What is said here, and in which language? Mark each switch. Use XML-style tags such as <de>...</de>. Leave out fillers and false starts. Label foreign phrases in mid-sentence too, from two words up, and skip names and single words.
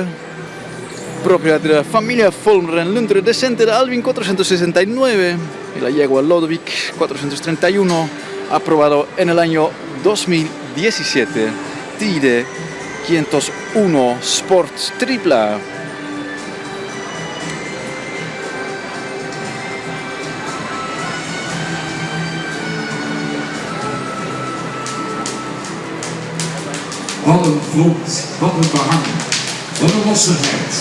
<es>Propiedad de la familia Volmeren Lundre, descendente de Alvin 469 y la yegua Lodewijk 431, aprobado en el año 2017. Tigre 501 Sports AAA.</es> <nl>wat een front, wat een behang, wat een lossigheid.</nl>